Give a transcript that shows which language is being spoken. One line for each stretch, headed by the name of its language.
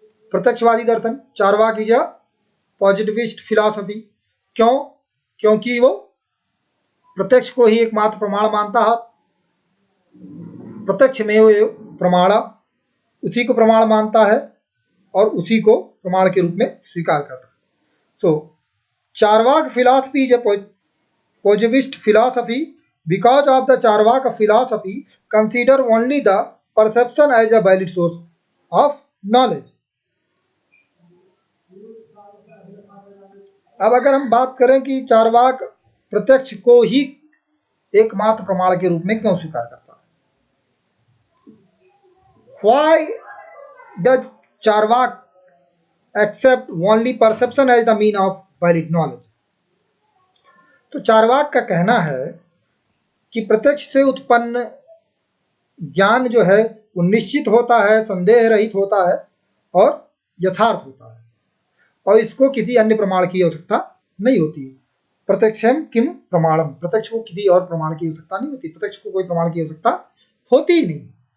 Hindi: प्रत्यक्षवादी Darshan,
English: Charvaka is a positivist philosophy.
Hindi: क्यों? क्योंकि वो प्रत्यक्ष को ही एकमात्र प्रमाण मानता है। प्रत्यक्ष में वो प्रमाण, उसी को प्रमाण मानता है और उसी को प्रमाण के रूप में स्वीकार करता है।
English: So Charvaka philosophy is a positivist philosophy because of the Charvaka philosophy consider only the perception as a valid source of knowledge.
Hindi: अब अगर हम बात करें कि चार्वाक प्रत्यक्ष को ही एकमात्र प्रमाण के रूप में क्यों स्वीकार करता है?
English: Why does Charvak accept only perception as the mean of valid knowledge?
Hindi: तो चार्वाक का कहना है कि प्रत्यक्ष से उत्पन्न ज्ञान जो है वो निश्चित होता है, संदेह रहित होता है और यथार्थ होता है, और इसको किसी अन्य प्रमाण की आवश्यकता नहीं होती है।
Sanskrit: प्रत्यक्षम किम प्रमाणम,
Hindi: प्रत्यक्ष को किसी और प्रमाण की आवश्यकता नहीं होती, प्रत्यक्ष को कोई प्रमाण की आवश्यकता होती ही नहीं।